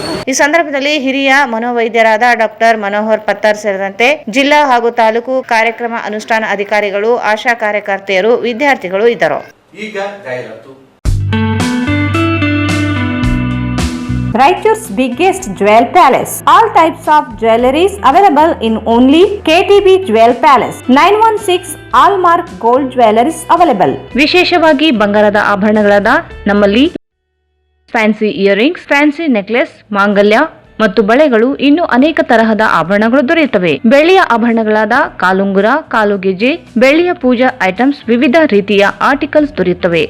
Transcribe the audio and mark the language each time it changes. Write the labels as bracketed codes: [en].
[kn] ಈ ಸಂದರ್ಭದಲ್ಲಿ ಹಿರಿಯ ಮನೋವೈದ್ಯರಾದ ಡಾಕ್ಟರ್ ಮನೋಹರ್ ಪತ್ತರ್ ಸೇರಿದಂತೆ ಜಿಲ್ಲಾ ಹಾಗೂ ತಾಲೂಕು ಕಾರ್ಯಕ್ರಮ ಅನುಷ್ಠಾನ ಅಧಿಕಾರಿಗಳು, ಆಶಾ ಕಾರ್ಯಕರ್ತೆಯರು, ವಿದ್ಯಾರ್ಥಿಗಳು ಇದ್ದರು. ಈಗ ಜಾಹೀರಾತು. [en] Raichur's biggest jewel palace. All types of jewelries available in only KTB Jewel Palace. 916 Allmark Gold Jewelries available. [kn] ವಿಶೇಷವಾಗಿ ಬಂಗಾರದ ಆಭರಣಗಳಾದ ನಮ್ಮಲ್ಲಿ ಫ್ಯಾನ್ಸಿ ಇಯರಿಂಗ್ಸ್, ಫ್ಯಾನ್ಸಿ ನೆಕ್ಲೆಸ್, ಮಾಂಗಲ್ಯ ಮತ್ತು ಬಳೆಗಳು, ಇನ್ನು ಅನೇಕ ತರಹದ ಆಭರಣಗಳು ದೊರೆಯುತ್ತವೆ. ಬೆಳ್ಳಿಯ ಆಭರಣಗಳಾದ ಕಾಲುಂಗುರ, ಕಾಲುಗೆಜೆ, ಬೆಳ್ಳಿಯ ಪೂಜಾ ಐಟಮ್ಸ್, ವಿವಿಧ ರೀತಿಯ ಆರ್ಟಿಕಲ್ಸ್ ದೊರೆಯುತ್ತವೆ.